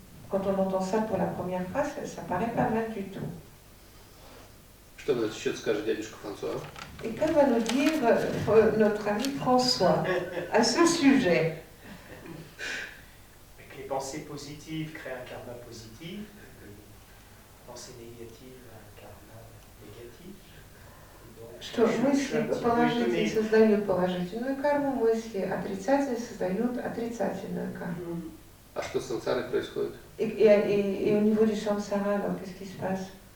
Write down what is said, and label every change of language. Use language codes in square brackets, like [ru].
[fr] Quand on entend ça pour la première fois, ça paraît pas mal du tout. [ru] Что на этот счет скажет дядюшка Франсуа? [fr] Et que va nous dire notre ami François à ce sujet? Les pensées positives créent un karma positif, les pensées négatives un karma négatif. [ru] Что мысли положительные создают положительную карму, мысли отрицательные создают отрицательную карму. А что с сансарой происходит? [fr] Et au niveau du samsara, alors qu'est-ce qui se passe?